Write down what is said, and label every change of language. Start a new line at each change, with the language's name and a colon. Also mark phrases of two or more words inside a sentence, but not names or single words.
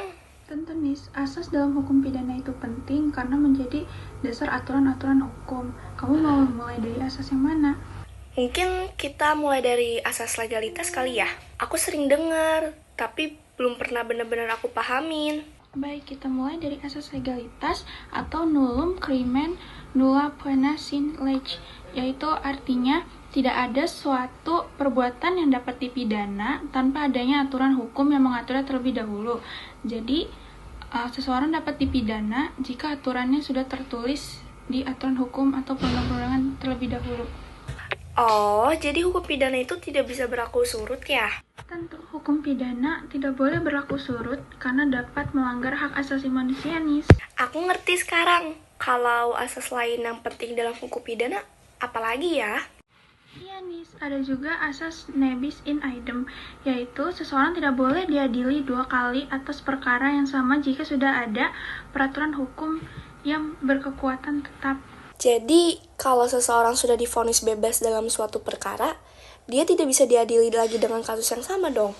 Indonesian: Tentu Nis, asas dalam hukum pidana itu penting karena menjadi dasar aturan-aturan hukum. Kamu mau mulai dari asas yang mana? Mungkin kita mulai dari asas legalitas kali ya. Aku sering dengar, tapi belum pernah benar-benar aku pahamin. Baik, kita mulai dari asas legalitas atau
Latin: nullum crimen nulla poena sine lege,
Indonesian: yaitu artinya tidak ada suatu perbuatan yang dapat dipidana tanpa adanya aturan hukum yang mengaturnya terlebih dahulu. Jadi, seseorang dapat dipidana jika aturannya sudah tertulis di aturan hukum atau perundang-undangan terlebih dahulu. Oh, jadi hukum pidana itu tidak bisa berlaku surut ya? Tentu, hukum pidana tidak boleh berlaku surut karena dapat melanggar hak asasi manusia, Nis. Aku ngerti sekarang. Kalau asas lain yang penting dalam hukum pidana, apalagi ya? Iya, Nis. Ada juga asas
Latin: nebis in idem,
Indonesian: yaitu seseorang tidak boleh diadili 2 kali atas perkara yang sama jika sudah ada peraturan hukum yang berkekuatan tetap. Jadi, kalau seseorang sudah divonis bebas dalam suatu perkara, dia tidak bisa diadili lagi dengan kasus yang sama dong.